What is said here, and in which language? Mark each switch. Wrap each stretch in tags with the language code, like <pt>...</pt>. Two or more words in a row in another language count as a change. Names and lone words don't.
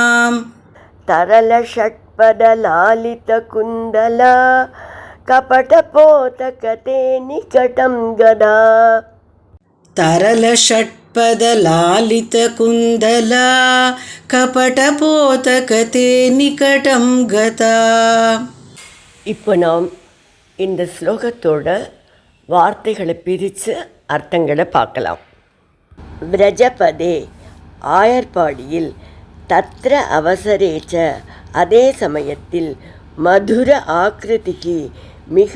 <sa>तरलषट्पदलालितकुन्दला, कपटपोतकते निकटं गदा, तरलषट्पदलालितकुन्दला, कपटपोतकते निकटं गता.</sa> <ta>இப்போ நாம் இந்த ஸ்லோகத்தோட வார்த்தைகளை பிரித்து அர்த்தங்களை பார்க்கலாம். விரஜபதே ஆயர்பாடியில்,</ta> <sa>तत्र अवसरेच्च</sa> <ta>அதே சமயத்தில், மதுர ஆக்கிருதிக்கு மிக</ta>